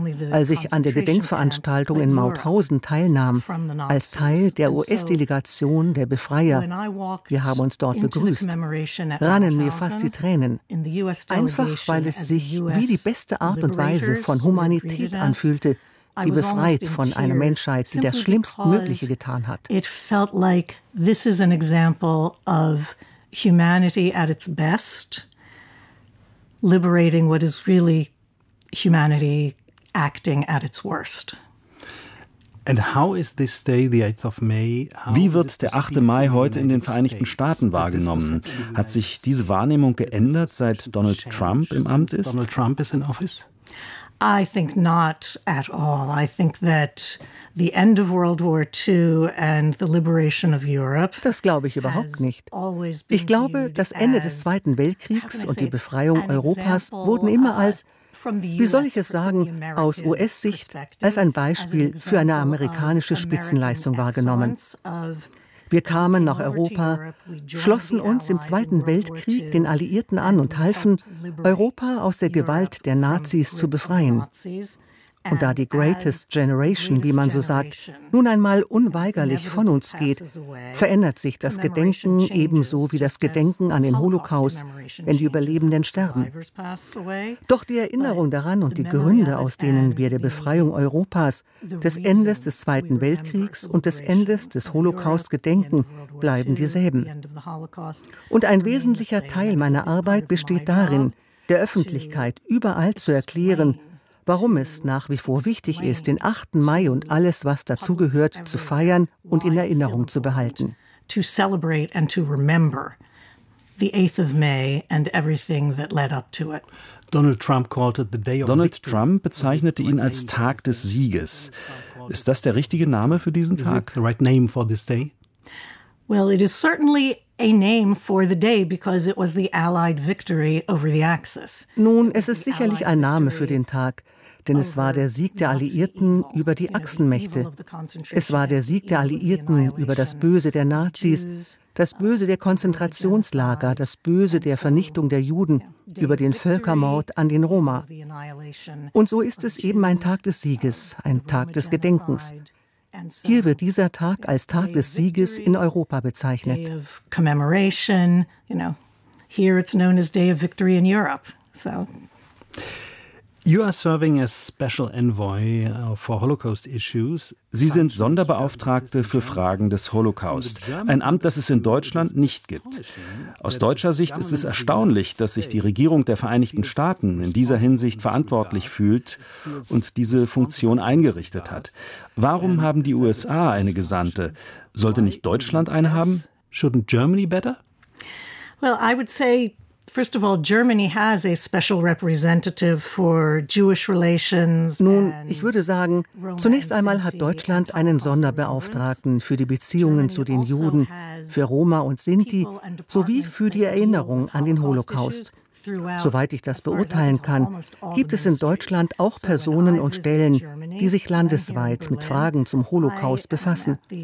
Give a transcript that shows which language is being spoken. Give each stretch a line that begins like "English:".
German: Als ich an der Gedenkveranstaltung in Mauthausen teilnahm, als Teil der US-Delegation der Befreier, wir haben uns dort begrüßt, rannen mir fast die Tränen. Einfach, weil es sich wie die beste Art und Weise von Humanität anfühlte, die befreit von einer Menschheit, die das Schlimmstmögliche getan hat.
English: It felt like this is an example of humanity at its best, liberating what is really humanity acting at its worst. And how is this day, the 8th of May?
German: Wie wird der 8. Mai heute in den Vereinigten Staaten wahrgenommen? Hat sich diese Wahrnehmung geändert, seit Donald Trump im Amt ist?
English: Donald Trump is in office? I think not at all. I think that the end of World War II and the liberation of Europe.
German: Das glaube ich überhaupt nicht. Ich glaube, das Ende des Zweiten Weltkriegs und die Befreiung Europas wurden immer als, wie soll ich es sagen, aus US-Sicht als ein Beispiel für eine amerikanische Spitzenleistung wahrgenommen. Wir kamen nach Europa, schlossen uns im Zweiten Weltkrieg den Alliierten an und halfen, Europa aus der Gewalt der Nazis zu befreien. Und da die Greatest Generation, wie man so sagt, nun einmal unweigerlich von uns geht, verändert sich das Gedenken ebenso wie das Gedenken an den Holocaust, wenn die Überlebenden sterben. Doch die Erinnerung daran und die Gründe, aus denen wir der Befreiung Europas, des Endes des Zweiten Weltkriegs und des Endes des Holocaust gedenken, bleiben dieselben. Und ein wesentlicher Teil meiner Arbeit besteht darin, der Öffentlichkeit überall zu erklären, warum es nach wie vor wichtig ist, den 8. Mai und alles, was dazugehört, zu feiern und in Erinnerung zu behalten.
English: To celebrate and to remember the 8th of May and everything that led up to it.
German: Donald Trump bezeichnete ihn als Tag des Sieges. Ist das der richtige Name für diesen Tag?
English: The right name for this day? Well, it is certainly a name for the day because it was the Allied victory over the Axis.
German: Nun, es ist sicherlich ein Name für den Tag, denn es war der Sieg der Alliierten über die Achsenmächte. Es war der Sieg der Alliierten über das Böse der Nazis, das Böse der Konzentrationslager, das Böse der Vernichtung der Juden, über den Völkermord an den Roma. Und so ist es eben ein Tag des Sieges, ein Tag des Gedenkens. Hier wird dieser Tag als Tag des Sieges in Europa bezeichnet.
English: Here it's known as Day of Victory in Europe. So, you are serving as Special Envoy for Holocaust issues.
German: Sie sind Sonderbeauftragte für Fragen des Holocaust, ein Amt, das es in Deutschland nicht gibt. Aus deutscher Sicht ist es erstaunlich, dass sich die Regierung der Vereinigten Staaten in dieser Hinsicht verantwortlich fühlt und diese Funktion eingerichtet hat. Warum haben die USA eine Gesandte? Sollte nicht Deutschland eine haben?
English: Shouldn't Germany better? Well, I would say, first of all, Germany has a special representative for Jewish relations.
German: Nun, ich würde sagen, zunächst einmal hat Deutschland einen Sonderbeauftragten für die Beziehungen zu den Juden, für Roma und Sinti, sowie für die Erinnerung an den Holocaust. Soweit ich das beurteilen kann, gibt es in Deutschland auch Personen und Stellen, die sich landesweit mit Fragen zum Holocaust befassen.